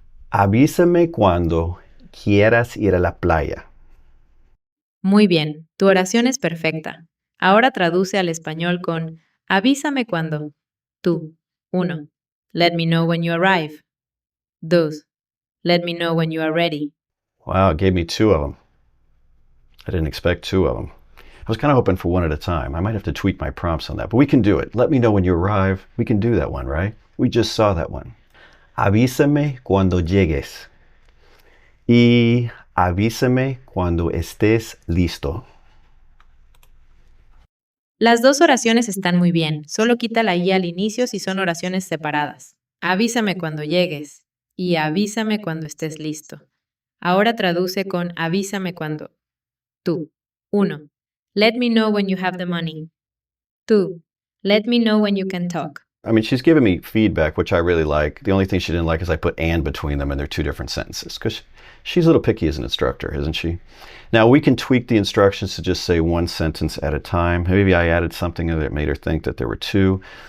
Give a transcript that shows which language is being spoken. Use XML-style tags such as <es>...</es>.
<es>Avísame cuando quieras ir a la playa. Muy bien, tu oración es perfecta. Ahora traduce al español con avísame cuando. Tú. 1.</es> <en>Let me know when you arrive. 2. Let me know when you are ready. Wow, it gave me 2 of them. I didn't expect 2 of them. I was kind of hoping for 1 at a time. I might have to tweak my prompts on that, but we can do it. Let me know when you arrive. We can do that one, right? We just saw that one.</en> <es>Avísame cuando llegues. Y avísame cuando estés listo. Las 2 oraciones están muy bien. Solo quita la I al inicio si son oraciones separadas. Avísame cuando llegues. Y avísame cuando estés listo. Ahora traduce con avísame cuando. Tú. 1.</es> <en>Let me know when you have the money. 2. Let me know when you can talk. I mean, she's giving me feedback, which I really like. The only thing she didn't like is I put and between them, and they're 2 different sentences, because she's a little picky as an instructor, isn't she? Now, we can tweak the instructions to just say 1 sentence at a time. Maybe I added something that made her think that there were 2.</en>